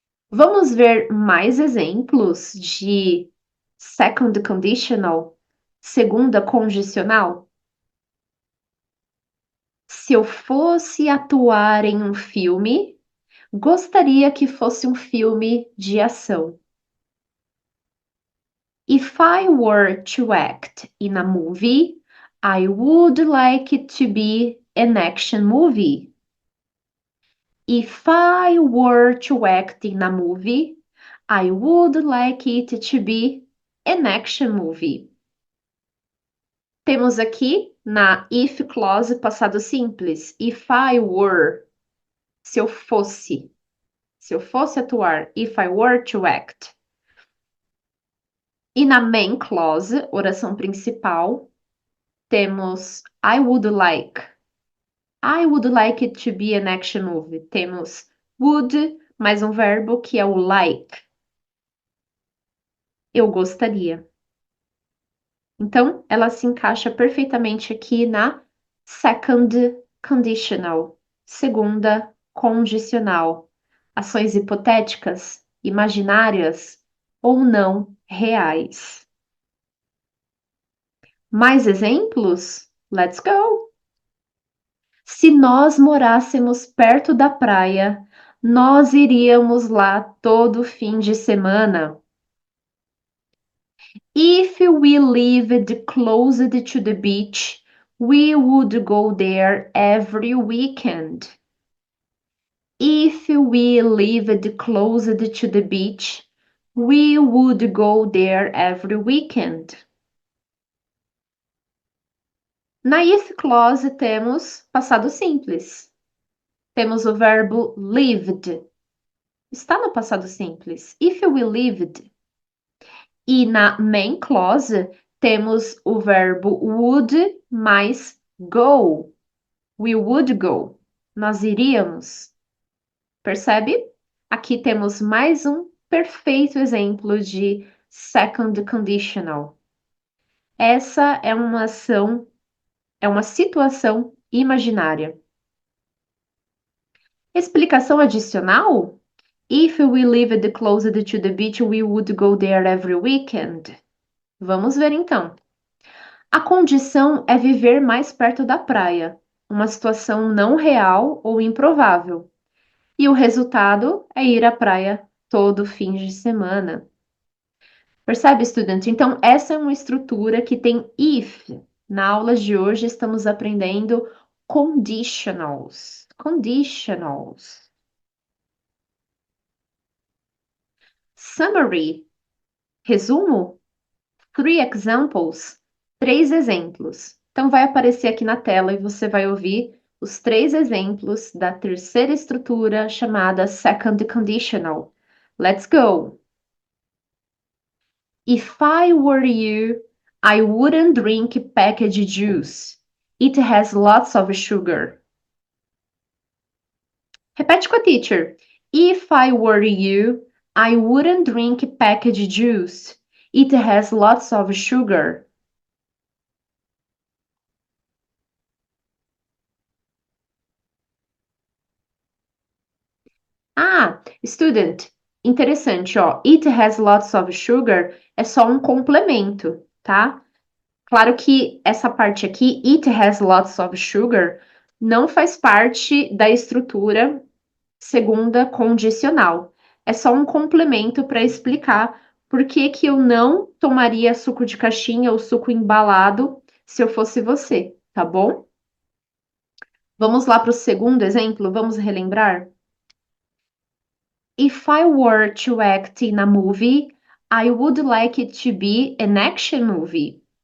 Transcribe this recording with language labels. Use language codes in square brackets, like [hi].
[pt] Vamos ver mais exemplos de second conditional, segunda condicional? Se eu fosse atuar em um filme, gostaria que fosse um filme de ação. [en] If I were to act in a movie, I would like it to be an action movie. If I were to act in a movie, I would like it to be an action movie. [pt] Temos aqui na if clause passado simples, [en] if I were, [pt] se eu fosse atuar, [en] if I were to act. [pt] E na main clause, oração principal, temos [en] I would like. I would like it to be an action movie. [pt] Temos would mais um verbo que é o like. Eu gostaria. Então, ela se encaixa perfeitamente aqui na second conditional, segunda condicional. Ações hipotéticas, imaginárias ou não reais. Mais exemplos? [en] Let's go! [pt] Se nós morássemos perto da praia, nós iríamos lá todo fim de semana. [en] If we lived closer to the beach, we would go there every weekend. If we lived closer to the beach, we would go there every weekend. [pt] Na if clause temos passado simples. Temos o verbo lived. Está no passado simples. [en] If we lived. [pt] E na main clause temos o verbo would mais go. [en] We would go. [pt] Nós iríamos. Percebe? Aqui temos mais um perfeito exemplo de second conditional. Essa é uma ação, é uma situação imaginária. Explicação adicional? [en] If we lived closer to the beach, we would go there every weekend. [pt] Vamos ver então. A condição é viver mais perto da praia, uma situação não real ou improvável. E o resultado é ir à praia todo fim de semana. Percebe, estudante? Então, essa é uma estrutura que tem if. Na aula de hoje, estamos aprendendo conditionals. Conditionals. [en] Summary. [pt] Resumo. [en] 3 examples. [pt] 3 exemplos. Então, vai aparecer aqui na tela e você vai ouvir os 3 exemplos da terceira estrutura chamada second conditional. [en] Let's go! If I were you, I wouldn't drink packaged juice. It has lots of sugar. [pt] Repete com a teacher. [en] If I were you, I wouldn't drink packaged juice. It has lots of sugar. [pt] Ah, student, interessante, ó. [en] It has lots of sugar [pt] é só um complemento, tá? Claro que essa parte aqui, [en] it has lots of sugar, [pt] não faz parte da estrutura segunda condicional. É só um complemento para explicar por que que eu não tomaria suco de caixinha ou suco embalado se eu fosse você, tá bom? Vamos lá para o segundo exemplo, vamos relembrar? [en] If I were to act in a movie, I would like it to be an action movie.